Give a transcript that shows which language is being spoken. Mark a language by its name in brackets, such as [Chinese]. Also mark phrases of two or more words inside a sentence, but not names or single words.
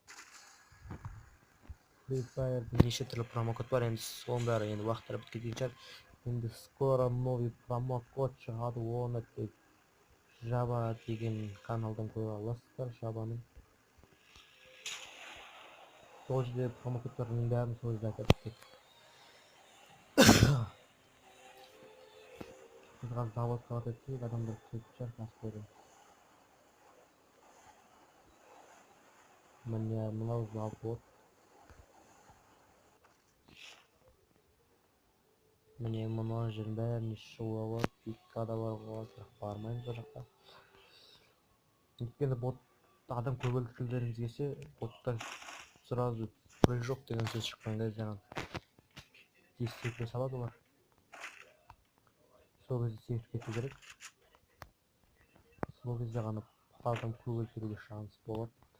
[Kazakh] Free Fire'да неше түрлі промокод бар, енді соның бәрі енді уақыттары біткеннен шығар. Енді [Russian] скоро новый промокод [Kazakh] шығады, оны тек Жаба деген каналдан көре аласыздар, Жабаның. Сол жерде промокодтардың бәрін сол жерде айтады. [Uzbek] Bizga zavod soatida odamlar ketishar tasviri. Mana bunday zavod. [Kazakh] Міне мұны жердің бәріне шығуға болады, иккада баруға болады, бірақ бармаймыз ол жаққа. Өйткені адам көп өлтіргілеріңіз келсе, боттар [Russian] сразу прыжок [Kazakh] деген сөз шыққан кезде тез секіре салады олар. Сол кезде секіріп кету керек. Сол кезде ғана адам көп өлтіруге шанс болады.